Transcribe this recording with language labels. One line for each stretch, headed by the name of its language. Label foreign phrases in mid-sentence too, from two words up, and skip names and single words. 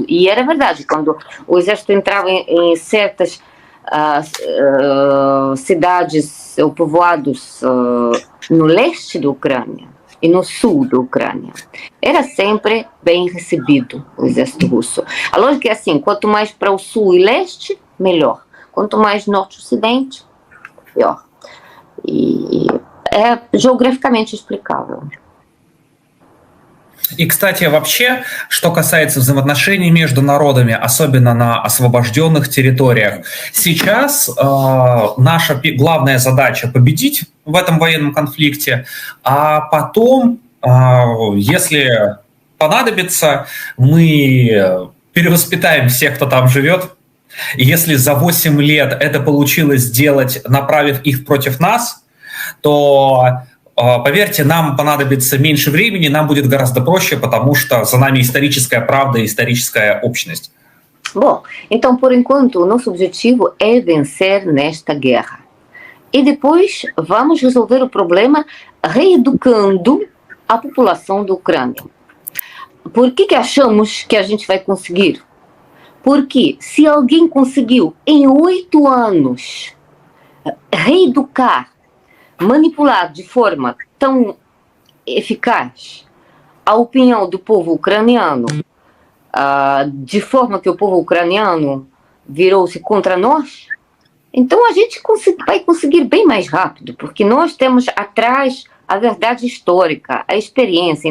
Portuguese: E era verdade, quando o exército entrava em certas cidades ou povoados no leste da Ucrânia e no sul da Ucrânia, era sempre bem recebido o exército russo. A lógica é assim, quanto mais para o sul e leste, melhor. Quanto mais norte e ocidente, pior.
Russian: И это географически explicável. И, кстати, вообще, что касается взаимоотношений между народами, особенно на освобожденных территориях, сейчас наша главная задача — победить в этом военном конфликте, а потом, если понадобится, мы перевоспитаем всех, кто там живет. И если за 8 лет это получилось сделать, направив их против нас, то, поверьте, нам понадобится меньше времени, нам будет гораздо проще, потому что за нами историческая правда и историческая общность.
Portuguese: Bom, então, por enquanto, o nosso objetivo é vencer nesta guerra. E depois vamos resolver o problema reeducando a população da Ucrânia. Por que achamos que a gente vai conseguir? Porque se alguém conseguiu, em 8 anos, reeducar, manipular de forma tão eficaz a opinião do povo ucraniano, de forma que o povo ucraniano virou-se contra nós, então a gente vai conseguir bem mais rápido, porque nós temos atrás a verdade histórica, a experiência.